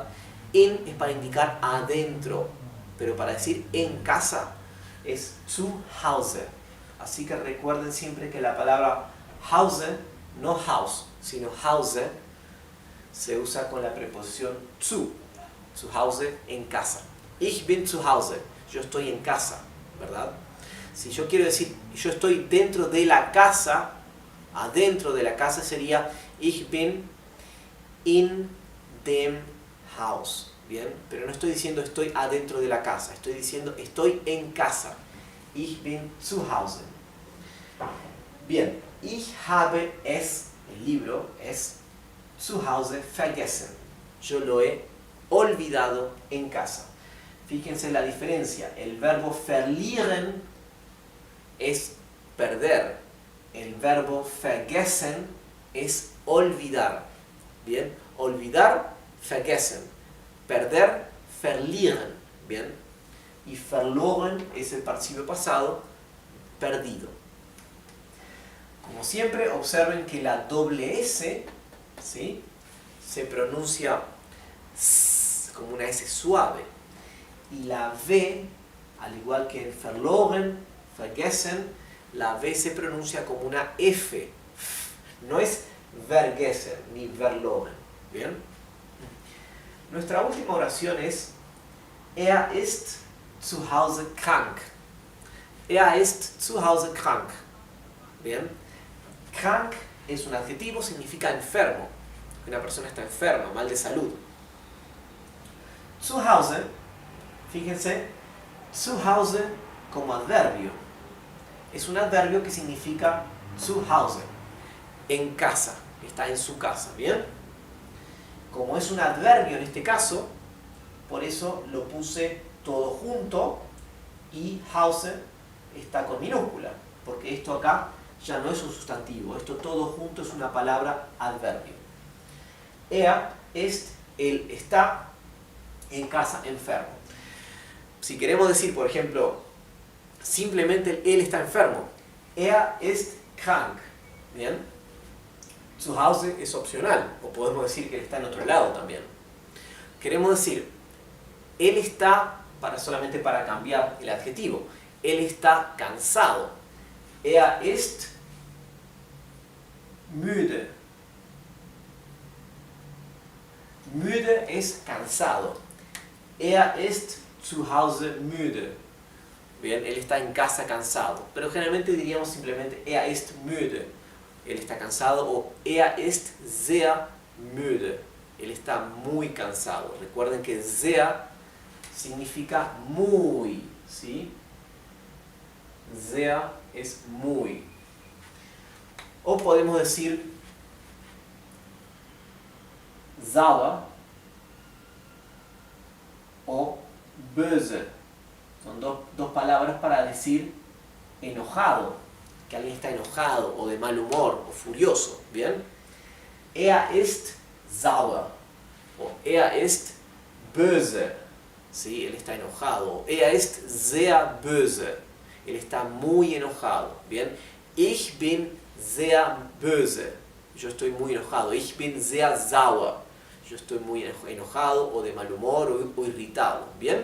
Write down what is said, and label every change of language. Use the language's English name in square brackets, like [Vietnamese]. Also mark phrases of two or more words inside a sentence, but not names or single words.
[Spanish] In es para indicar adentro, pero para decir en casa es [German] zu Hause. [Spanish] Así que recuerden siempre que la palabra Hause, no house, sino Hause, se usa con la preposición [German] zu Hause, [Spanish] en casa. [German] Ich bin zu Hause, [Spanish] yo estoy en casa, ¿verdad? Si yo quiero decir yo estoy dentro de la casa, adentro de la casa sería [German] Ich bin in dem Haus. [Spanish] Bien, pero no estoy diciendo estoy adentro de la casa, estoy diciendo estoy en casa. [German] Ich bin zu Hause. Bien, ich habe es, [Spanish] el libro, [German] es zu Hause vergessen. [Spanish] Yo lo he olvidado en casa. Fíjense la diferencia. El verbo verlieren es perder. El verbo vergessen es olvidar. Bien, olvidar, vergessen. Perder, verlieren. Bien, y verloren es el participio pasado, perdido. Como siempre, observen que la doble S, ¿sí?, se pronuncia S, como una S suave. Y la V, al igual que en verloren, vergessen, la V se pronuncia como una F. No es vergessen ni verloren. ¿Bien? Nuestra última oración es [German] Er ist zu Hause krank. Er ist zu Hause krank. ¿Bien? [Spanish] Krank es un adjetivo, significa enfermo. Una persona está enferma, mal de salud. [German] Zu Hause, fíjense, zu Hause [Spanish] como adverbio. Es un adverbio que significa [German] zu Hause, [Spanish] en casa, está en su casa, ¿bien? Como es un adverbio en este caso, por eso lo puse todo junto y Hause está con minúscula, porque esto acá ya no es un sustantivo, esto todo junto es una palabra adverbio. [German] Er ist, [Spanish] él está en casa enfermo. Si queremos decir, por ejemplo, simplemente él está enfermo, [German] er ist krank, ¿bien? Zu Hause [Spanish] es opcional, o podemos decir que él está en otro lado también. Queremos decir, él está, solamente para cambiar el adjetivo, él está cansado. [German] Er ist müde. [Spanish] Müde es cansado. [German] Er ist zu Hause müde. [Spanish] Bien, él está en casa cansado. Pero generalmente diríamos simplemente [German] er ist müde. [Spanish] Él está cansado, o [German] er ist sehr müde. [Spanish] Él está muy cansado. Recuerden que sehr significa muy, ¿sí? Sehr es muy. O podemos decir sauer o böse. Son dos palabras para decir enojado, que alguien está enojado o de mal humor o furioso, ¿bien? [German] Er ist sauer o er ist böse, [Spanish] ¿sí? Él está enojado. O [German] er ist sehr böse, [Spanish] él está muy enojado, ¿bien? [German] Ich bin sehr böse, [Spanish] yo estoy muy enojado. [German] Ich bin sehr sauer, [Spanish] yo estoy muy enojado o de mal humor o irritado, ¿bien?